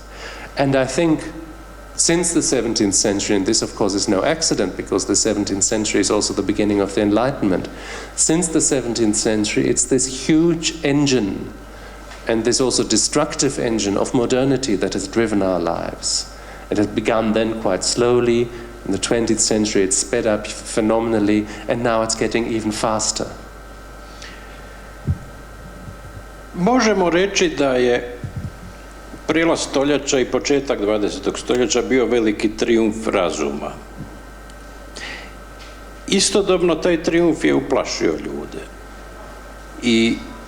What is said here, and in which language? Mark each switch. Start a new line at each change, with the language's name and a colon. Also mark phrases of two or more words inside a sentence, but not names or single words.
English: And I think since the 17th century, and this of course is no accident because the 17th century is also the beginning of the Enlightenment, since the 17th century it's this huge engine and this also destructive engine of modernity that has driven our lives. It has begun then quite slowly. In the 20th century it sped up phenomenally, and now it's getting even faster.
Croatian: Možemo reći da je prijelaz stoljeća i početak 20. stoljeća bio veliki trijumf razuma. Istodobno taj trijumf je uplašio ljude.